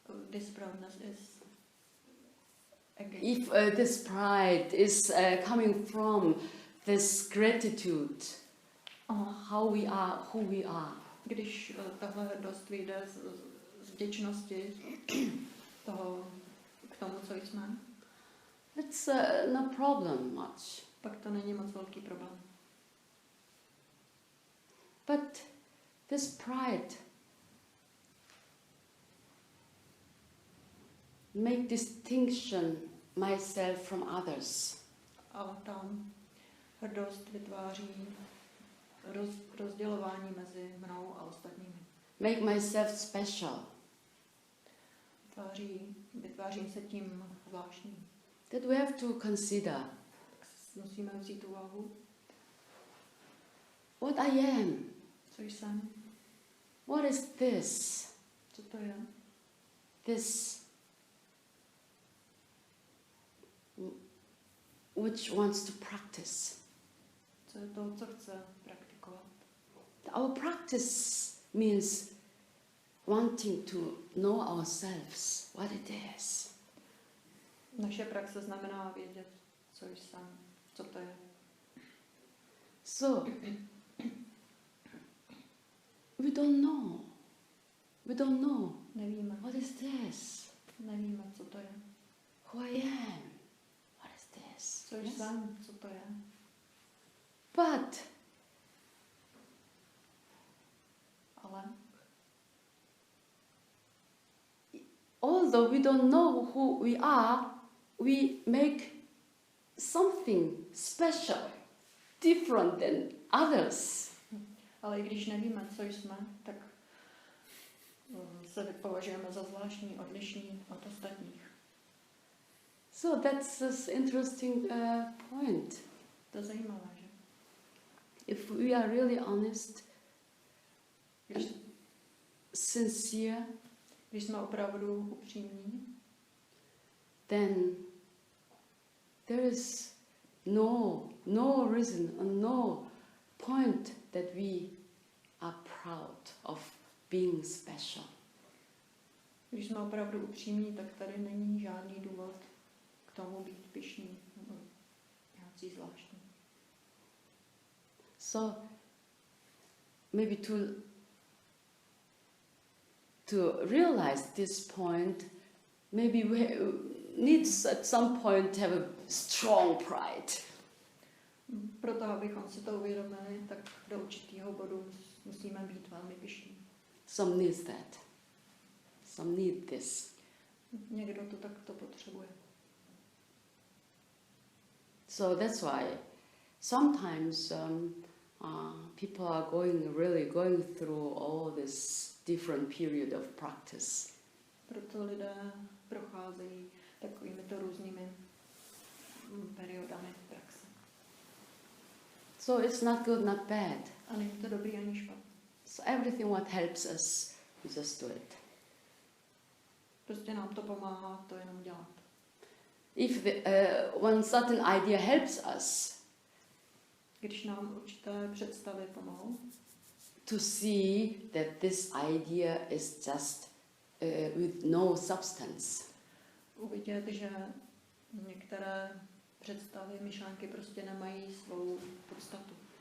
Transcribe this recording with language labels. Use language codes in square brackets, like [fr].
[en] this proudness is again. If this pride is coming from this gratitude, how we are, who we are. [cs] Když tahle hrdost vyjde z vděčnosti toho k tomu, co jsme, [en] It's no problem much. [cs] pak to není moc velký problém. [en] But this pride make distinction myself from others. [cs] Ale ta hrdost vytváří rozdělování mezi mnou a ostatními. [en] Make myself special. [cs] Vytvářím se tím zvláštním. [en] That we have to consider. [cs] Tak musíme vzít úvahu, [en] What I am. [cs] co jsem, [en] What is this? [cs] co to je. [en] This which wants to practice. [cs] Co je to, co chce praktikovat. [en] Our practice means wanting to know ourselves, what it is. [cs] Naše praxe znamená vědět, co jsem, co to je. [en] So, we don't know. We don't know. [cs] Nevíme. [en] What is this? [cs] Nevíme, co to je. [en] Who I am? What is this? [cs] Co [en] Yes? [cs] jsem, co to je. [en] But [cs] Ale [en] although we don't know who we are, we make something special, different than others. [cs] i když nevíme, co jsme, tak se považujeme za zvláštní, odlišní od ostatních. [en] So that's this interesting point. [cs] To je zajímavé, že? [en] If we are really honest, [cs] Když, [en] sincere, [cs] když jsme opravdu upřímní, [en] then there is no reason or no point that we are proud of being special. [cs] když jsme opravdu upřímní, tak tady není žádný důvod k tomu být pyšný nebo nějaký zvláštní. [en] So maybe to realize this point, maybe we needs at some point have a strong pride. [cs] Proto, abychom si to uvědomili, tak do určitého bodu musíme být velmi pyšní. [en] Some needs that. Some need this. [cs] Někdo to takto potřebuje. [en] So that's why sometimes people are really going through all this different period of practice. [cs] Proto lidé procházejí takovými to různými periodami praxe. [en] So it's not good, not bad. [cs] A není to dobrý ani špatný. [en] So everything what helps us, we just do it. [cs] Prostě nám to pomáhá to jenom dělat. [en] If one certain idea helps us [cs] Když nám určité představy pomohou, [en] to see that this idea is just with no substance. [cs] uvidět, že některé představy, myšlenky prostě nemají svou podstatu.